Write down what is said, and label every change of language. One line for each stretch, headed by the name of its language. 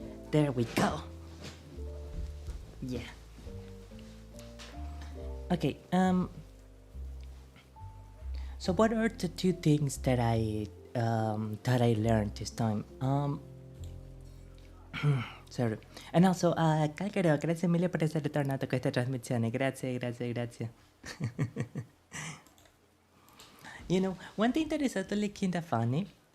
English: There we go. Yeah. Okay, so what are the 2 things that I learned this time? Sorry. And also,
Italian: Calcaro, grazie mille per essere tornato a questa trasmissione. Grazie.
English: You know, one thing that is actually kind of funny.